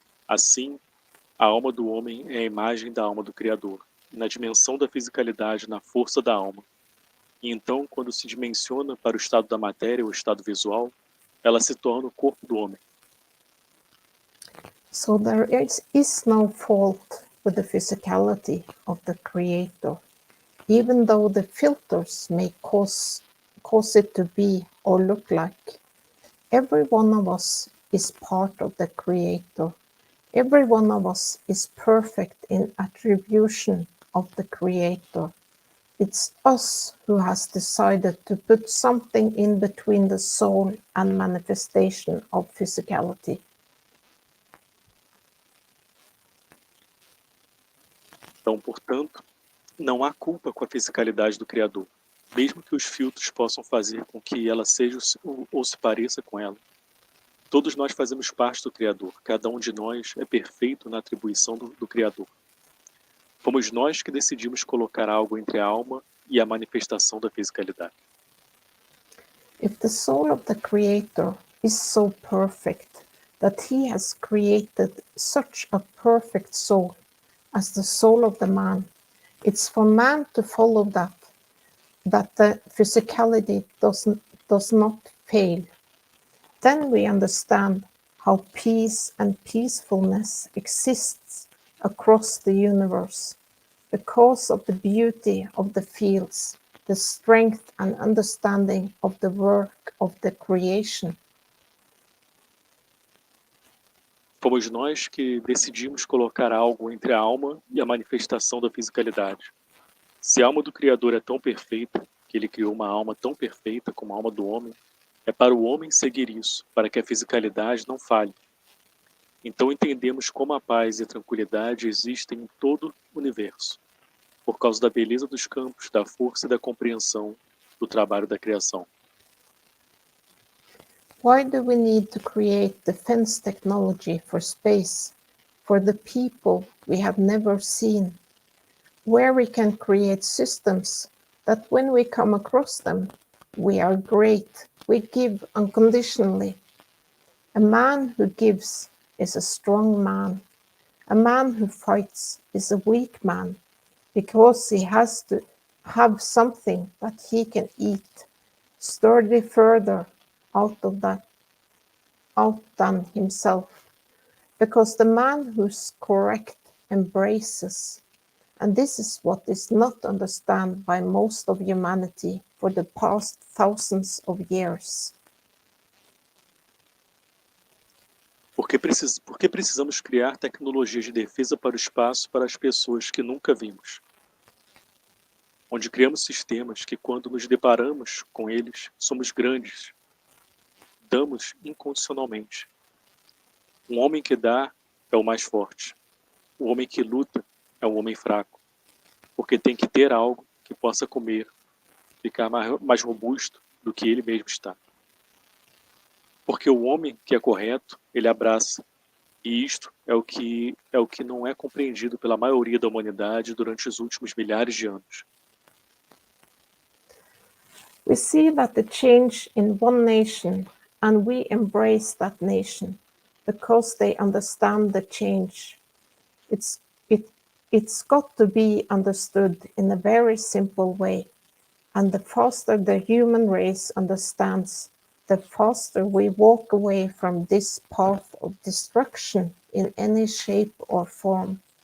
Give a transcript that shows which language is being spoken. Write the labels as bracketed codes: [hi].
[pt] Assim, a alma do homem é a imagem da alma do Criador, na dimensão da fisicalidade, na força da alma. E então, quando se dimensiona para o estado da matéria, o estado visual, ela se torna o corpo do homem. [en] So there is no fault with the physicality of the Creator, even though the filters may cause it to be or look like. Every one of us is part of the Creator. Every one of us is perfect in attribution of the Creator. It's us who has decided to put something in between the soul and manifestation of physicality. [pt] Então, portanto, não há culpa com a fisicalidade do Criador, mesmo que os filtros possam fazer com que ela seja ou se pareça com ela. Todos nós fazemos parte do Criador, cada um de nós é perfeito na atribuição do Criador. Fomos nós que decidimos colocar algo entre a alma e a manifestação da fisicalidade. [en] If the soul of the Creator is so perfect that he has created such a perfect soul as the soul of the man, it's for man to follow that the physicality does not fail. Then we understand how peace and peacefulness exists across the universe because of the beauty of the fields, the strength and understanding of the work of the creation. [pt] Fomos nós que decidimos colocar algo entre a alma e a manifestação da fisicalidade. Se a alma do Criador é tão perfeita, que ele criou uma alma tão perfeita como a alma do homem, é para o homem seguir isso, para que a fisicalidade não falhe. Então entendemos como a paz e a tranquilidade existem em todo o universo, por causa da beleza dos campos, da força e da compreensão do trabalho da criação. [en] Why do we need to create defense technology for space, for the people we have never seen, where we can create systems that when we come across them, we are great, we give unconditionally. A man who gives is a strong man. A man who fights is a weak man, because he has to have something that he can eat, sturdy further out than himself, because the man who's correct embraces, and this is what is not understood by most of humanity for the past thousands of years. [pt] Por que precisamos criar tecnologias de defesa para o espaço para as pessoas que nunca vimos? onde criamos sistemas que, quando nos deparamos com eles, somos grandes, damos incondicionalmente. Um homem que dá é o mais forte. O homem que luta é um homem fraco, porque tem que ter algo que possa comer, ficar mais robusto do que ele mesmo está. Porque o homem que é correto, ele abraça. E isto é o que não é compreendido pela maioria da humanidade durante os últimos milhares de anos. [en] We see that the change in one nation, and we embrace that nation because they understand the change. It's got to be understood in a very simple way, and the faster the human race understands, the faster we walk away from this path of destruction in any shape or form.